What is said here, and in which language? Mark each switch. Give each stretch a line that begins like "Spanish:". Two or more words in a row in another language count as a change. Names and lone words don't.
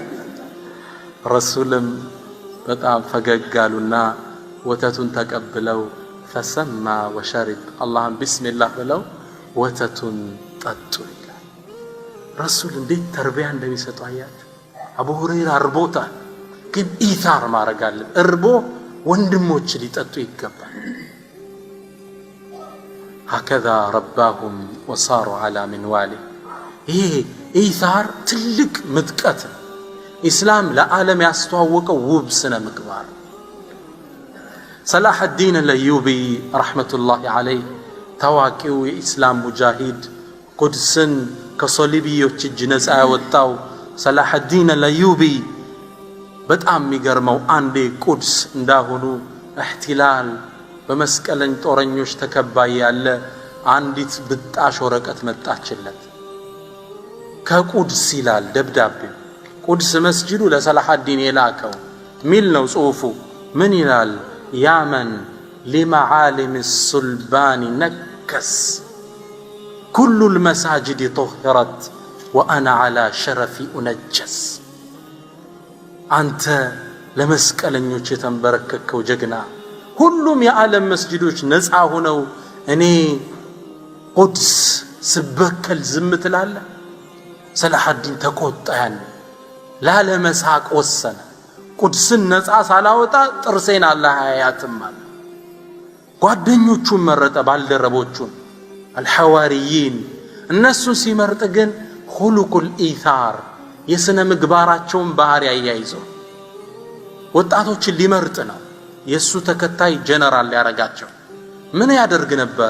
Amharic: ረሱልም በጣም ፈገግ አሉና ወተቱን ተቀብለው
Arabic: فسمى وشرب
Amharic: አላህን ቢስሚላህ ብለው ወተቱን ጠጡ ይላል። ረሱል እንዴት ተርቢያ እንደሚሰጡ አያችሁ። አቡ ሁረይራ እርቦታል፣ ግን ኢታር ማድረግ አለ። እርቦ ወንድሞች ሊጠጡ ይገባል።
Arabic: هكذا رباهم وصاروا على منواله
Amharic: ይሄ ኢታር ትልቅ ምጥቀት ኢስላም ለዓለም ያስተዋወቀው ውብ ስነ ምግባር። ሰላህ الدين الأيوبي
Arabic: رحمة الله عليه
Amharic: ታዋቂው የኢስላም ሙጃሂድ ቁድስን ከሶሊቢዮች እጅ ነፃ ያወጣው ሰላህ الدين الأيوبي በጣም የሚገርመው አንዴ ቁድስ እንዳሁኑ እህትላል በመስቀለኝ ጦረኞች ተከባይ ያለ አንዲት ብጣሽ ወረቀት መጣችለት። ከቁድስ ይላል ደብዳቤው ቁድስ መስጂዱ ለሰላህ الدين የላከው ሚል ነው ጽሁፉ። ምን ይላል?
Arabic: يا من لمعالم الصلبان نكس كل المساجد طهرت وأنا على شرفي أنجس
Amharic: አንተ ለመስቀለኞች የተንበረከከው ጀግና ሁሉም የዓለም መስጂዶች ነፃ ሆነው እኔ ቁድስ ስበከል ዝም ትላለህ? ሰላህ الدين ተቆጣ። ያን ላለመሳቅ ወሰነ። ቁድስን ነፃ ሳላወጣ ጥርሴን አላህ አያያትም አለ። ጓደኞቹን መረጠ፣ ባልደረቦቹን አልሐዋሪይን። እነሱን ሲመርጥ ግን ሁሉቁል ኢታር የስነ ምግባራቸውን ባህሪ ያያይዞ ወጣቶችን ሊመርጥ ነው። የሱ ተከታይ ጀነራል ሊያረጋቸው ምን ያደርግ ነበር?